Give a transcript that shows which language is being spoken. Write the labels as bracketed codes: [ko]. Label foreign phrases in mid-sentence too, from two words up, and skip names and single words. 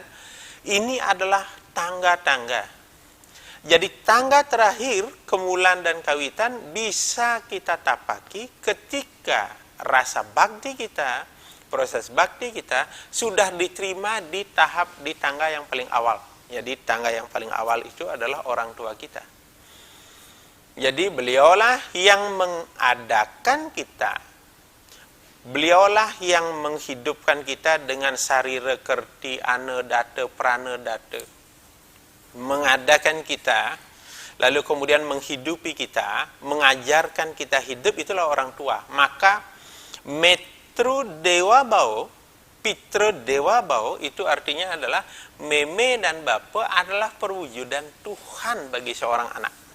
[id] Ini adalah tangga-tangga. Jadi tangga terakhir, kemulan dan kawitan, bisa kita tapaki ketika rasa bakti kita, proses bakti kita sudah diterima di tangga yang paling awal. Jadi tangga yang paling awal itu adalah orang tua kita. Jadi beliaulah yang mengadakan kita. Beliaulah yang menghidupkan kita dengan [sa] sarira kerti anedata pranedata. [id] Mengadakan kita, lalu kemudian menghidupi kita, mengajarkan kita hidup, itulah orang tua. Maka [sa] Pitra Dewa Bau [id] itu artinya adalah meme dan bapa adalah perwujudan Tuhan bagi seorang anak.